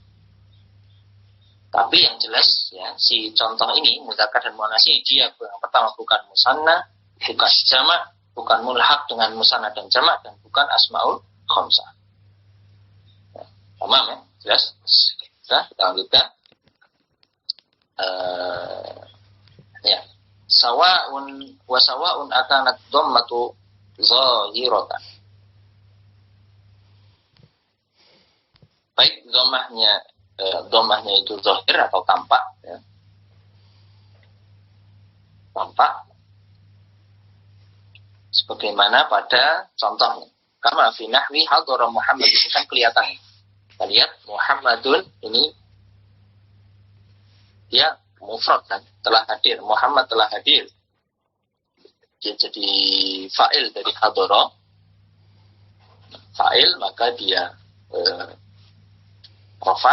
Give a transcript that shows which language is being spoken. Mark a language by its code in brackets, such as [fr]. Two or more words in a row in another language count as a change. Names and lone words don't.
[id] Tapi yang jelas ya, si contoh ini mudzakkar dan muannas ini dia yang pertama bukan musanna, bukan jamak, bukan mulhaq dengan musanna dan jamak, dan bukan [ar] asmaul khamsah. [id] Ya, paham ya? Jelas? Sudah, kita lanjutkan. Ya, [ar] sawa'un akanat dhammatu zahiratan. [id] Baik dhammahnya itu zahir atau tampak, ya. Tampak sebagaimana pada contohnya. [ar] Kama fi nahwi hadara Muhammad, [id] itu kan kelihatan. Kita lihat Muhammadun ini dia mufrad kan, telah hadir. Muhammad telah hadir. Dia jadi fa'il dari hadara. Fa'il, maka dia rafa.